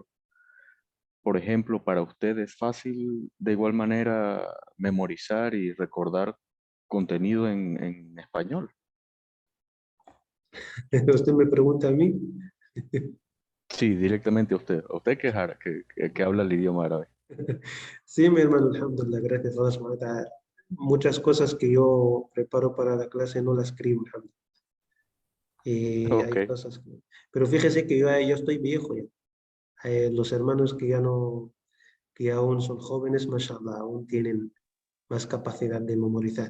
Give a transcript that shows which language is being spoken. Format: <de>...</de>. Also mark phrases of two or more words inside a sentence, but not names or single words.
<es>Por ejemplo, para usted es fácil de igual manera memorizar y recordar contenido en español. Usted me pregunta a mí. Sí, directamente a usted que, que habla el idioma árabe. Sí, mi hermano, alhamdulillah, gracias a Allah</es> <ar>سبحانه وتعالى.</ar> <es>Muchas cosas que yo preparo para la clase no las escribo, alhamdulillah. Hay Ok, cosas que... Pero fíjese que yo estoy viejo ya. Los hermanos que ya aún son jóvenes, mashallah, aún tienen más capacidad de memorizar.</es>